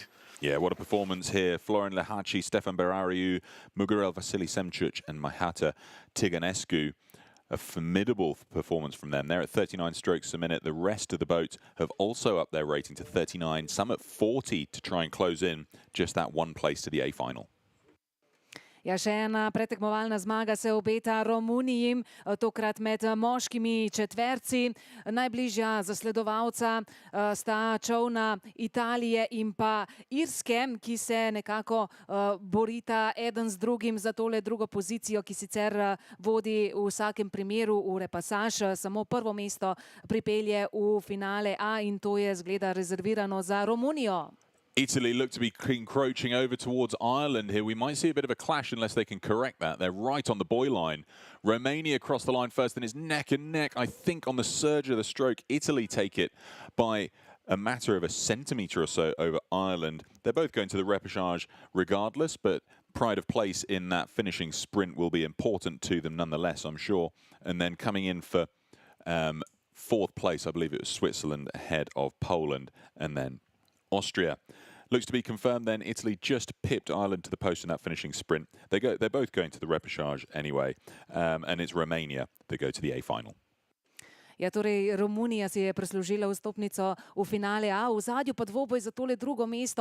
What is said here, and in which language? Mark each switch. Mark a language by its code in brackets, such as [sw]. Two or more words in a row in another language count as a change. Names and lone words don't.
[en] Yeah, what a performance here. Florin Lehaci, Stefan Berariu, Mugurel Vasily Semchuch and Mahata Tiganescu. A formidable performance from them. They're at 39 strokes a minute. The rest of the boats have also upped their rating to 39, some at 40 to try and close in just that one place to the A final. [sl] Ja, še ena pretekmovalna zmaga se obeta Romuniji, tokrat med moškimi četverci. Najbližja zasledovalca sta čovna Italije in pa Irske, ki se nekako borita eden z drugim za tole drugo pozicijo, ki sicer vodi v vsakem primeru v repasaž. Samo prvo mesto pripelje v finale A in to je zgleda rezervirano za Romunijo. [en] Italy look to be encroaching over towards Ireland here. We might see a bit of a clash unless they can correct that. They're right on the buoy line. Romania crossed the line first and is neck and neck. I think on the surge of the stroke, Italy take it by a matter of a centimetre or so over Ireland. They're both going to the repechage regardless, but pride of place in that finishing sprint will be important to them nonetheless, I'm sure. And then coming in for fourth place, I believe it was Switzerland ahead of Poland and then Austria. Looks to be confirmed then. Italy just pipped Ireland to the post in that finishing sprint. They're both going to the repechage anyway. And it's Romania that go to the A final. [sl] Ja, torej Romunija si je prislužila vstopnico v finale A, v zadju pa dvoboj za tole drugo mesto.